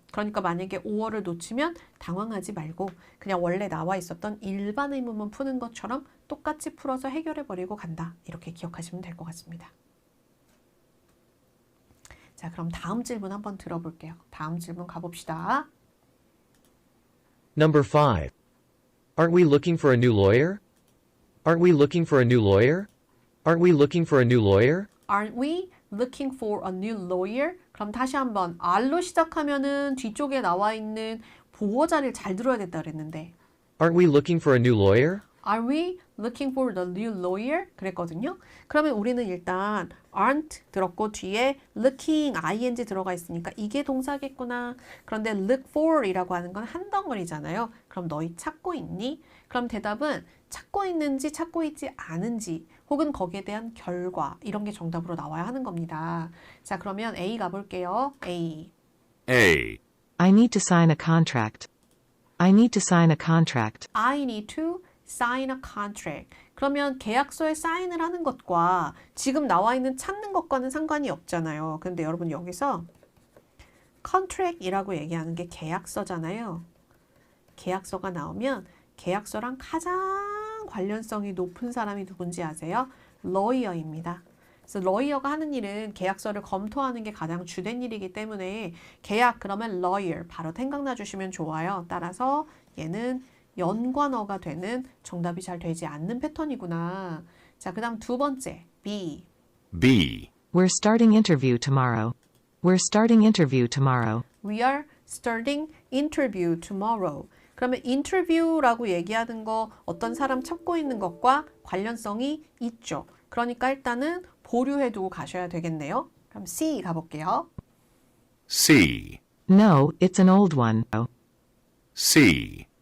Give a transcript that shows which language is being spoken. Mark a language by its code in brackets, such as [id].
[ko] 그러니까 만약에 5어를 놓치면 당황하지 말고 그냥 원래 나와 있었던 일반 의문문 푸는 것처럼 똑같이 풀어서 해결해버리고 간다. 이렇게 기억하시면 될 것 같습니다. 자, 그럼 다음 질문 한번 들어볼게요. 다음 질문 가봅시다. [en] Number 5. Aren't we looking for a new lawyer? Aren't we looking for a new lawyer? Aren't we looking for a new lawyer? Aren't we looking for a new lawyer? [ko] 그럼 다시 한번 R로 시작하면은 뒤쪽에 나와 있는 보어 자리를 잘 들어야 된다 그랬는데 [en] Aren't we looking for a new lawyer? Are we looking for the new lawyer? [ko] 그랬거든요. 그러면 우리는 일단 aren't 들었고 뒤에 looking, ing 들어가 있으니까 이게 동사겠구나. 그런데 look for 이라고 하는 건 한 덩어리잖아요. 그럼 너희 찾고 있니? 그럼 대답은 찾고 있는지 찾고 있지 않은지 혹은 거기에 대한 결과 이런 게 정답으로 나와야 하는 겁니다. 자, 그러면 A 가볼게요. A. [en] A, I need to sign a contract. I need to sign a contract. I need to sign a contract. [ko] 그러면 계약서에 사인을 하는 것과 지금 나와 있는 찾는 것과는 상관이 없잖아요. 근데 여러분 여기서 contract이라고 얘기하는 게 계약서잖아요. 계약서가 나오면 계약서랑 가장 관련성이 높은 사람이 누군지 아세요? lawyer입니다. 그래서 lawyer가 하는 일은 계약서를 검토하는 게 가장 주된 일이기 때문에 계약 그러면 lawyer 바로 생각나 주시면 좋아요. 따라서 얘는 연관어가 되는 정답이 잘 되지 않는 패턴이구나. 자, 그 다음 두 번째 B. [en] B, We're starting interview tomorrow. We're starting interview tomorrow. We are starting interview tomorrow. [ko] 그러면 인터뷰라고 얘기하는 거 어떤 사람 찾고 있는 것과 관련성이 있죠. 그러니까 일단은 보류해두고 가셔야 되겠네요. 그럼 C 가볼게요. [en] C. No, it's an old one. C.